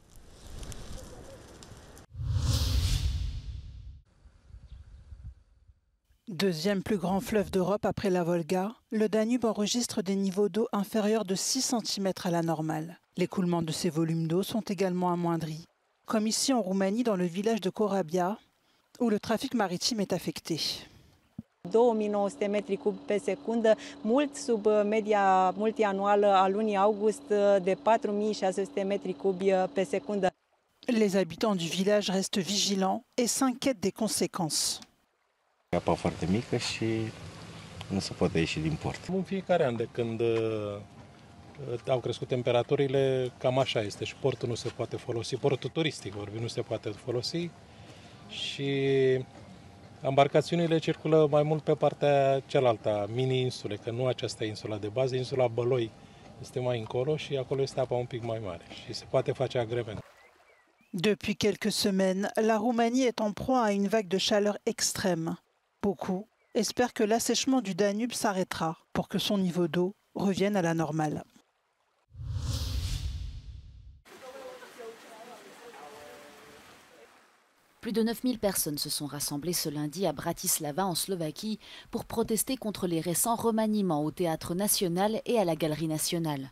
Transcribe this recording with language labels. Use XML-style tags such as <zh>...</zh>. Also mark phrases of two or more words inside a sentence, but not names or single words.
<fr>Deuxième plus grand fleuve d'Europe après la Volga, le Danube enregistre des niveaux d'eau inférieurs de 6 cm à la normale. L'écoulement de ces volumes d'eau sont également amoindris, comme ici en Roumanie dans le village de Corabia, où le trafic maritime est affecté.</fr> <ro>2900 metri cub pe secundă, mult sub media multianuală a lunii august de 4600 metri cubi pe secundă.</ro> <fr>Les habitants du village restent vigilants et s'inquiètent des conséquences.</fr> <ro>Apa foarte mică și nu se poate ieși din port. În fiecare an de când au crescut temperaturile, cam așa este și portul nu se poate folosi, portul turistic vorbim, nu se poate folosi și embarcațiunile circulă mai mult pe partea cealaltă, mini-insule, că nu aceasta e insula de bază, insula Băloi este mai încolo și acolo este apa un pic mai mare și se poate face agrement.</ro> <fr>Depuis quelques semaines, la Roumanie est en proie à une vague de chaleur extrême. Beaucoup espèrent que l'assèchement du Danube s'arrêtera pour que son niveau d'eau revienne à la normale. Plus de 9000 personnes se sont rassemblées ce lundi à Bratislava en Slovaquie pour protester contre les récents remaniements au Théâtre national et à la Galerie nationale.</fr>